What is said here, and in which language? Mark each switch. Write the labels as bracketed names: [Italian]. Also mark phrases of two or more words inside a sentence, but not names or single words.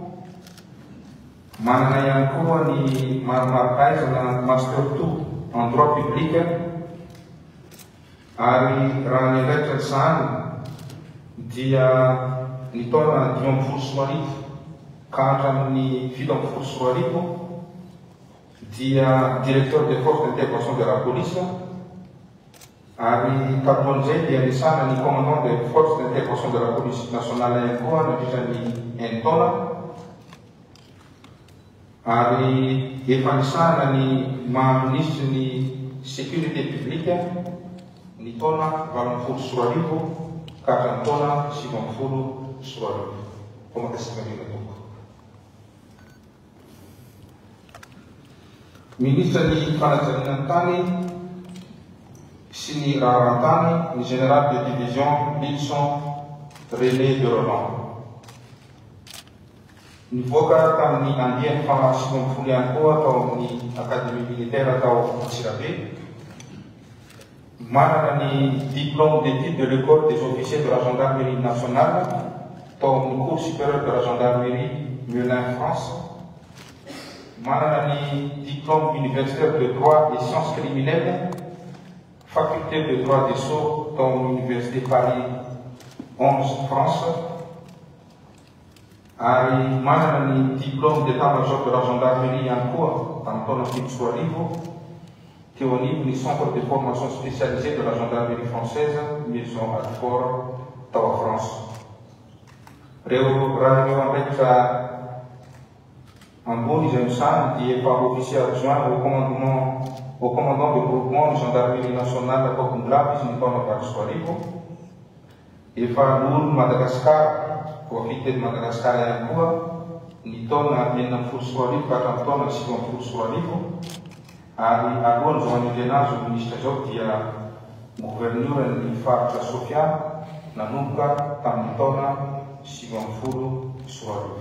[Malagasy] Manana ihany koa ny maromaro fahaizana [French] master 2 en droit public [Malagasy] ary raha ny andraikitra izany dia ny taona 5 sy roa arivo ka hatramin'ny 7 sy roa arivo dia [French] directeur des forces d'intervention de la police [Malagasy] ary tamin'izay dia nisana ny [French] commandant des forces d'intervention de la police nationale [Malagasy] ihany koa nandritran'ny enina taona ary efa nisana ny maha-ministre ny [French] sécurité publique [Malagasy] ny taona 20 sy roa arivo ka hatramin'ny taona 7 sy roa arivo. Komakasitraka tompo. Ministre ny fanajariana tany sy ny raharahantany ny [French] général de division [Malagasy] Wilson René de Roland. Nivoaka tamin'ny andiany faha 50 ihany koa tao amin'ny [French] académie militaire [Malagasy] tao Antsirabe. Manana ny [French] diplôme d'études de l'école des officiers de la gendarmerie nationale [Malagasy] tao amin'ny [French] cours supérieur de la gendarmerie Melun France. [Malagasy] Manana ny [French] diplôme universitaire de droit et sciences criminelles faculté de droit des sceaux dans l'université Paris 11 France. [Malagasy] Ary manana ny [French] diplôme d'état-major de la gendarmerie [Malagasy] ihany koa tamin'ny taona 5 sy roa arivo teo anivon'ny [French] centre de formation spécialisée de la gendarmerie française Maison Alfort [Malagasy] tao à France. Reo raha reo andraikitra ambony izay misany dia efa [French] officier adjoint au commandant de groupement de gendarmerie nationale [Malagasy] tao Konglava izy ny taona 4 sy roa arivo. Efa lolo Madagascar [French] profité de Madagascar [Malagasy] ihany koa ny taona 9 sy roa arivo ka hatramin'ny taona 7 sy roa arivo. Ary alohan'izao anendrena azy ho ministre zao dia gouverneur ny faritra Sofia nanomboka tamin'ny taona 7 sy roa arivo.